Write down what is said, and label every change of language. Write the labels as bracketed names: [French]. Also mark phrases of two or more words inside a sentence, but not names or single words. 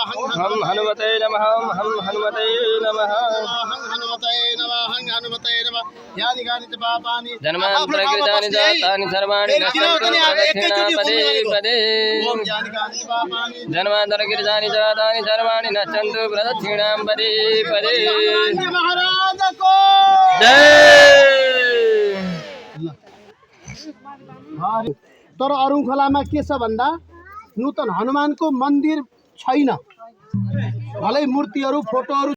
[Sanskrit] हम हनुमते नमः हम हनुमते नमः हं हनुमते नमः हं हनुमते नमः यानि कानि च पापानि जन्मान्तरकृतानि च तानि सर्वाणि नश्यन्तु प्रदक्षिणापदे पदे ओम यानि कानि च पापानि जन्मान्तरकृतानि च तानि सर्वाणि नश्यन्तु प्रदक्षिणां पदे पदे [Nepali] महाराज को जय। तर अरुण खोलामा के छ भन्दा नूतन हनुमानको मन्दिर छैन, भलै मूर्तिहरू फोटोहरू